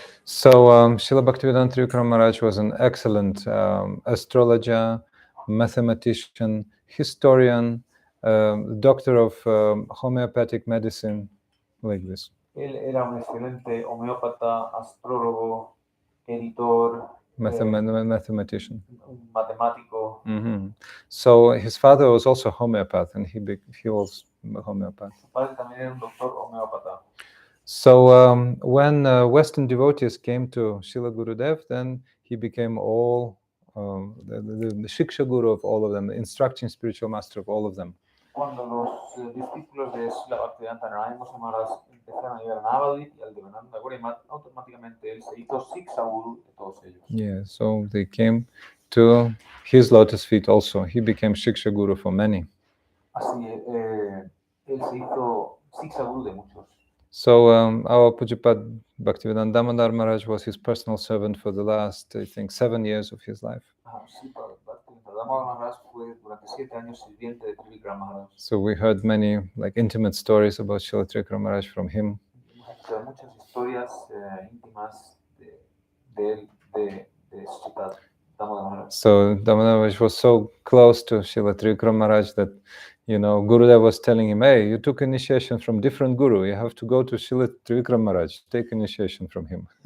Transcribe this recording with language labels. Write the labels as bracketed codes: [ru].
[en] So Srila Bhaktivedanta Trivikrama Maharaj was an excellent astrologer, mathematician, historian, doctor of homeopathic medicine, like this. [es] Él era un excelente homeópata, astrólogo, editor, [en] mathematician, [es] un matemático. Mm-hmm. [en] So his father was also a homeopath, and he was a homeopath. [es] Su padre también era un doctor homeópata. [en] So when Western devotees came to Srila Gurudev, then he became all the Shiksha Guru of all of them, the instructing spiritual master of all of them. [es] Cuando los discípulos de Srila Bhaktivedanta Trivikrama Maharaja empezaron a llegar a Navadvip y al Devananda Gurimat, automáticamente él se hizo Siksha Guru de todos ellos. [en] Yeah, so they came to his lotus feet also. He became Shiksha Guru for many. [es] Así, él se hizo Siksha Guru de muchos. [en] So our Pujapat Bhaktivedanta Damodar Maharaj was his personal servant for the last, I think, 7 years of his life. [es] Sí, Bhaktivedanta Maharaj fue durante 7 años sirviente de Trivikrama Maharaj. [en] So we heard many intimate stories about Srila Trivikrama Maharaj from him. [es] Hemos escuchado muchas historias íntimas de él, de Srila Damodar Maharaj. [en] So Damodar Maharaj was so close to Srila Trivikrama Maharaj that, Gurudev was telling him, hey, you took initiation from different guru. You have to go to Srila Trivikrama Maharaj, take initiation from him.